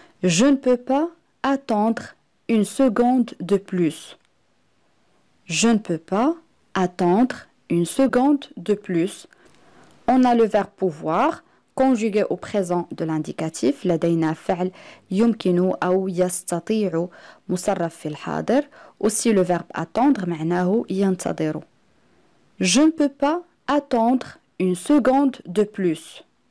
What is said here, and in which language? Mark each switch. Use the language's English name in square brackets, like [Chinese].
[French] Je ne peux pas attendre une seconde de plus. Je ne peux pas attendre une seconde de plus. On a le verbe pouvoir conjugué au présent de l'indicatif. [Arabic] لدينا فعل يمكن أو يستطيع مصرف في الحاضر. [French] Aussi le verbe attendre [Arabic] معناه ينتظر. [French] Je ne peux pas attendre une seconde de plus.